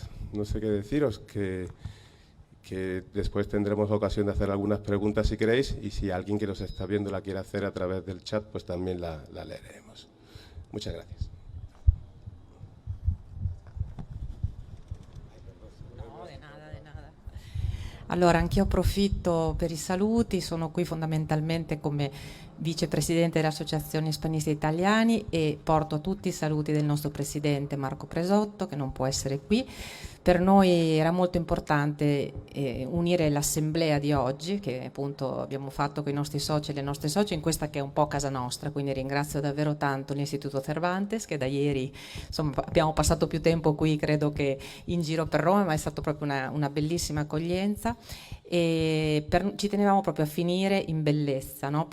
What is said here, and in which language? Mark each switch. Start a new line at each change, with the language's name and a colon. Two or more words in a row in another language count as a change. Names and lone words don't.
Spanish: No sé qué deciros, que después tendremos ocasión de hacer algunas preguntas si queréis, y si alguien que nos está viendo la quiere hacer a través del chat, pues también la leeremos. Muchas gracias. No, di nada, di nada.
Italian: Allora, anch'io approfitto per i saluti, sono qui fondamentalmente come vicepresidente dell'Associazione Ispanisti Italiani e porto a tutti i saluti del nostro presidente Marco Presotto, che non può essere qui. Per noi era molto importante unire l'assemblea di oggi, che appunto abbiamo fatto con i nostri soci e le nostre socie in questa che è un po' casa nostra, quindi ringrazio davvero tanto l'Istituto Cervantes, che da ieri insomma, abbiamo passato più tempo qui credo che in giro per Roma, ma è stata proprio una bellissima accoglienza, e ci tenevamo proprio a finire in bellezza, no?